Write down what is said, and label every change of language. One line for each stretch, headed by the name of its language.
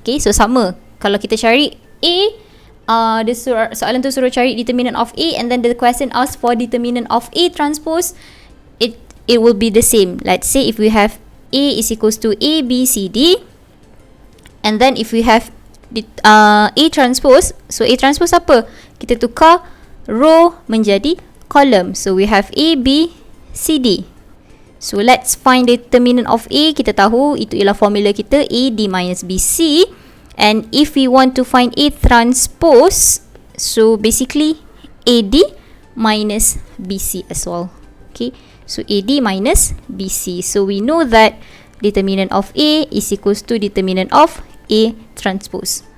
English: Okay,
Malay: so sama. Kalau kita cari A, soalan tu suruh cari
English: determinant of A, and then the question asks for determinant of A transpose, it will be the same. Let's say if we have A is equals to A, B, C, D, and then if we have A transpose, so A transpose apa?
Malay: Kita tukar row menjadi column.
English: So we have A, B, C, D. So let's find determinant of A.
Malay: Kita tahu itu ialah formula kita, A, D minus B, C.
English: And if we want to find A transpose, so basically A, D minus B, C as well. Okay, so A, D minus B, C. So we know that determinant of A is equals to determinant of A transpose.